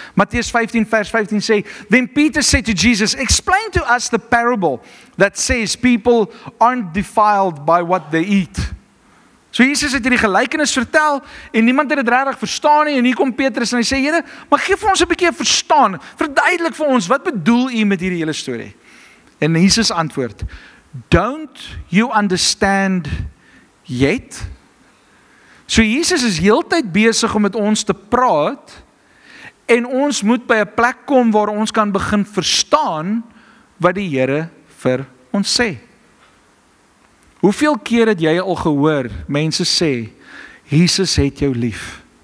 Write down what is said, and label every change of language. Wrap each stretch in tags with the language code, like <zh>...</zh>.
<af>Matteus 15 vers 15 sê,</af> <en>then Peter said to Jesus, explain to us the parable that says people aren't defiled by what they eat.</en> <af>So Jesus het hierdie gelykenis vertel, en niemand het dit regtig verstaan nie, en hier kom Petrus en hy sê, Here, maar gee vir ons 'n bietjie verstaan, verduidelik vir ons, wat bedoel u met hierdie hele storie? En Jesus antwoord,</af> <en>don't you understand yet?</en> <af>So Jesus is heeltyd besig om met ons te praat, en ons moet by 'n plek kom waar ons kan begin verstaan wat die Here vir ons sê. Hoeveel keer het jy al gehoor, mense sê, Jesus het jou lief?</af>